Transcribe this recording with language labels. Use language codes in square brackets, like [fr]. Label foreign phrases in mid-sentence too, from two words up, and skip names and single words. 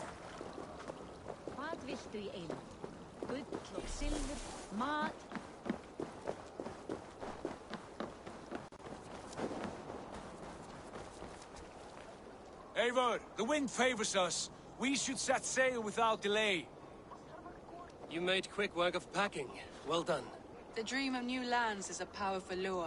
[is] Hvað viltu í einu? Gull og silfur, mat. [en] Eivor, the wind favors us. We should set sail without delay. You made quick work of packing. Well done. The dream of new lands is a powerful lure.